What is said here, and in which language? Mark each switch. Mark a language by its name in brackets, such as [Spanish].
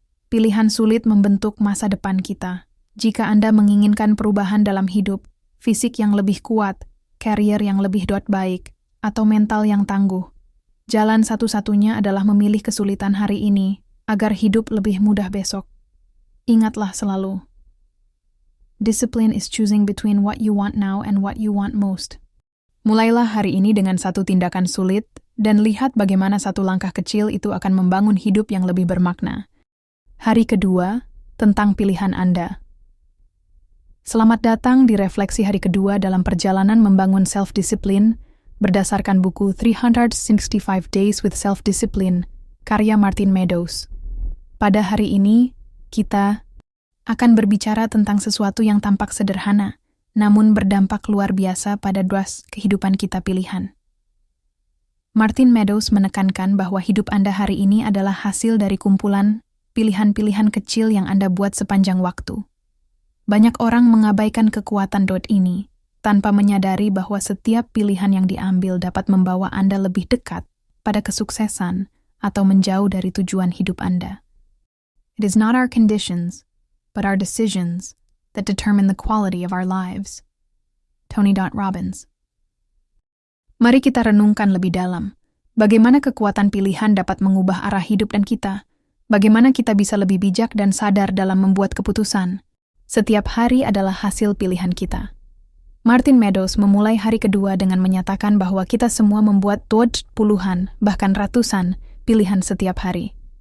[Indonesian] Pilihan sulit membentuk masa depan kita. Jika Anda menginginkan perubahan dalam hidup, fisik yang lebih kuat, karier yang lebih baik, atau mental yang tangguh, jalan satu-satunya adalah memilih kesulitan hari ini agar hidup lebih mudah besok. Ingatlah selalu, [English] discipline is choosing between what you want now and what you want most. [Indonesian] Mulailah hari ini dengan satu tindakan sulit dan lihat bagaimana satu langkah kecil itu akan membangun hidup yang lebih bermakna. Hari kedua, tentang pilihan Anda. Selamat datang di refleksi hari kedua dalam perjalanan membangun self-discipline berdasarkan buku 365 Days with Self-Discipline, karya Martin Meadows. Pada hari ini, kita akan berbicara tentang sesuatu yang tampak sederhana, namun berdampak luar biasa pada kehidupan kita pilihan. Martin Meadows menekankan bahwa hidup Anda hari ini adalah hasil dari kumpulan pilihan-pilihan kecil yang Anda buat sepanjang waktu. Banyak orang mengabaikan kekuatan ini, tanpa menyadari bahwa setiap pilihan yang diambil dapat membawa Anda lebih dekat pada kesuksesan atau menjauh dari tujuan hidup Anda. [English] It is not our conditions, but our decisions that determine the quality of our lives. [Indonesian] Tony Robbins. Mari kita renungkan lebih dalam. Bagaimana kekuatan pilihan dapat mengubah arah hidup dan kita? Bagaimana kita bisa lebih bijak dan sadar dalam membuat keputusan? Setiap hari adalah hasil pilihan kita. Martin Meadows memulai hari kedua dengan menyatakan bahwa kita semua membuat puluhan, bahkan ratusan, pilihan setiap hari.